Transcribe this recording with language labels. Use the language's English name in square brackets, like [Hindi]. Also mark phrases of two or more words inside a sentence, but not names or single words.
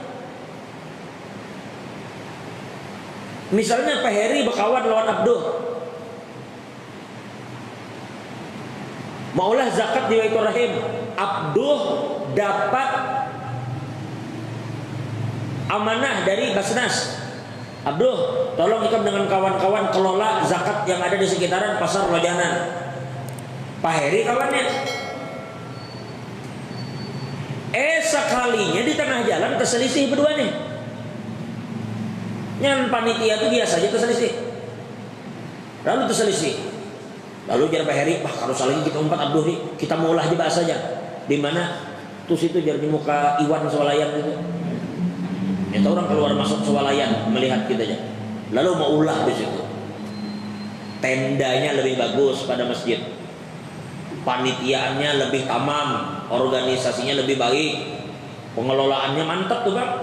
[Indonesian] Misalnya Pak Heri berkawan lawan Abduh, maulah zakat di Baitur Rahim. Abduh dapat amanah dari Basnas. Abduh, tolong ikut dengan kawan-kawan kelola zakat yang ada di sekitaran Pasar Lojanan. Pak Heri kawannya. Sekalinya di tengah jalan terselisih berdua nih. Yang panitia itu biasa aja terselisih. Lalu terselisih. Lalu jar Pak Heri, kalau salah kita umpat Abduh nih, kita mau olah aja bahas aja. Di mana? Tuh situ jar di muka Iwan Swalayan itu. Itu orang keluar masuk swalayan melihat kita aja. Lalu mau ulah di situ. Tendanya lebih bagus pada masjid. panitiaannya lebih tamam, organisasinya lebih baik, pengelolaannya mantap tuh bang.